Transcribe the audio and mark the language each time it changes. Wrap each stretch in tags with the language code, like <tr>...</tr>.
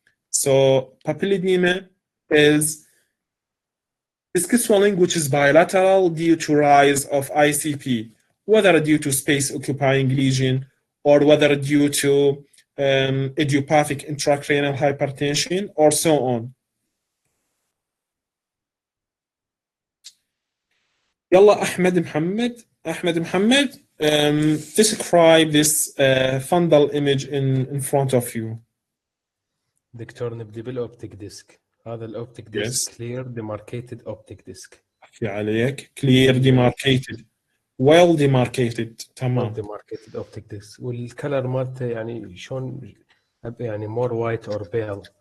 <en>So papilledema is disc swelling which is bilateral due to rise of ICP, whether due to space-occupying lesion or whether due to idiopathic intracranial hypertension or so on. Yalla, Ahmed Muhammad, describe this fundal image in front of you.</en> <ar>دكتور نبدي بالاوبتيك ديسك. هذا الاوبتيك ديسك</ar> <en>clear demarcated optic disc.</en> <ar>في عليك</ar> <en>clear demarcated well demarcated</en> <ar>تمام.</ar> <en>well demarcated optic disc</en> <ar>والكلر مالته يعني شلون يعني</ar> <en>more white or pale.</en>